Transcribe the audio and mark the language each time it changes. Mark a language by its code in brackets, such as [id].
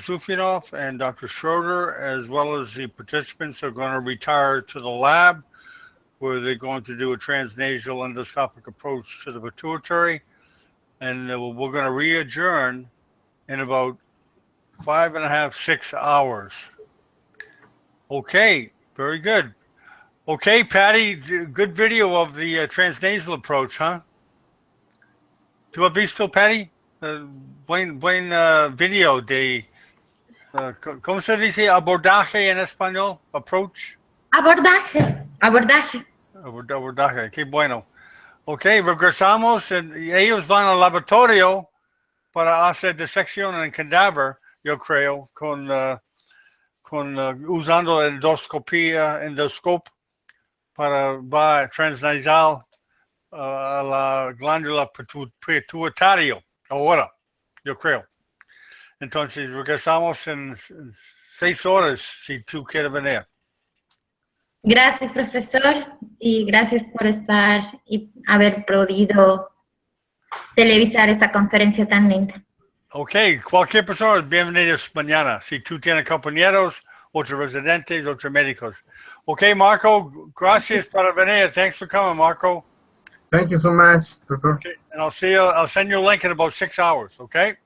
[en] Sufianov, and Dr. Schroeder, as well as the participants, are going to retire to the lab, where they're going to do a transnasal endoscopic approach to the pituitary, and we're going to re-adjourn in about 5.5 to 6 hours. Okay, very good. Okay, Patty, good video of the transnasal approach, huh? [es] ¿Tú has visto, Patty? Buen video de, ¿cómo se dice abordaje en español? [en] Approach. [es] Abordaje. Abordaje, qué bueno. Ok, regresamos y ellos van al laboratorio para hacer disección en cadáver, yo creo, usando endoscopio para transnasal a la glándula pituitaria ahora, yo creo. Entonces regresamos en 6 horas si tú quieres venir. Gracias, profesor, y gracias por estar y haber podido televisar esta conferencia tan linda. Ok, cualquier persona es bienvenida mañana. Si tú tienes compañeros, otros residentes, otros médicos. Ok, Marco, gracias por venir. [en] Thanks for coming, Marco. Thank you so much, Doctor. Okay, and I'll send you a link in about 6 hours, okay?